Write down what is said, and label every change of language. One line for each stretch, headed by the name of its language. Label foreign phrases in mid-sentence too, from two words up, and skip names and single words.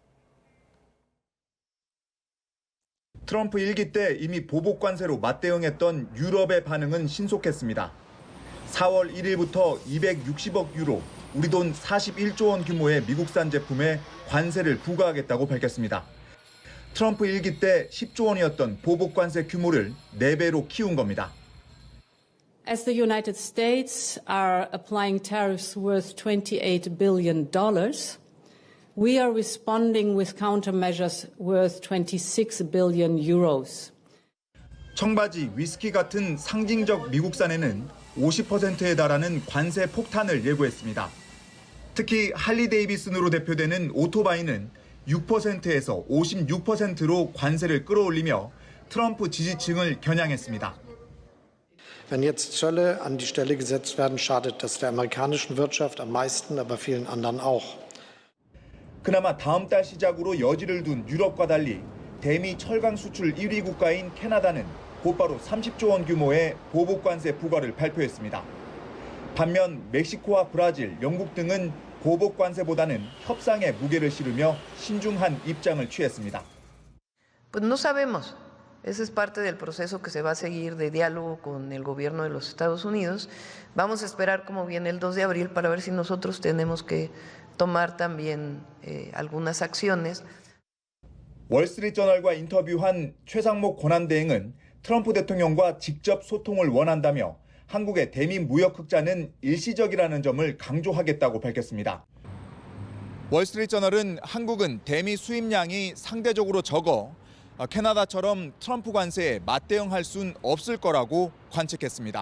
Korean: 트럼프 일기 때 이미 보복 관세로 맞대응했던 유럽의 반응은 신속했습니다. 4월 1일부터 260억 유로, 우리 돈 41조 원 규모의 미국산 제품에 관세를 부과하겠다고 밝혔습니다. 트럼프 일기 때 10조 원이었던 보복 관세 규모를 4배로 키운 겁니다.
English: As the United States are applying tariffs worth $28 billion, we are responding with countermeasures worth 26 billion euros.
Korean: 청바지, 위스키 같은 상징적 미국산에는 50%에 달하는 관세 폭탄을 예고했습니다. 특히 할리 데이비슨으로 대표되는 오토바이는 6%에서 56%로 관세를 끌어올리며 트럼프 지지층을 겨냥했습니다.
German: Wenn jetzt Zölle an die Stelle gesetzt werden, schadet das der amerikanischen Wirtschaft am meisten, aber vielen anderen auch.
Korean: 그나마 다음 달 시작으로 여지를 둔 유럽과 달리 대미 철강 수출 1위 국가인 캐나다는 곧바로 30조 원 규모의 보복 관세 부과를 발표했습니다. 반면 멕시코와 브라질, 영국 등은 보복 관세보다는 협상에 무게를 실으며 신중한 입장을 취했습니다.
Spanish: Pues no sabemos. Ese es parte del proceso que se va a seguir de diálogo con el gobierno de los Estados Unidos. Vamos a esperar cómo viene el 2 de abril para ver si nosotros tenemos que tomar también algunas acciones.
Korean: 월스트리트저널과 인터뷰한 최상목 권한대행은 트럼프 대통령과 직접 소통을 원한다며 한국의 대미 무역 흑자는 일시적이라는 점을 강조하겠다고 밝혔습니다. 월스트리트저널은 한국은 대미 수입량이 상대적으로 적어 캐나다처럼 트럼프 관세에 맞대응할 순 없을 거라고 관측했습니다.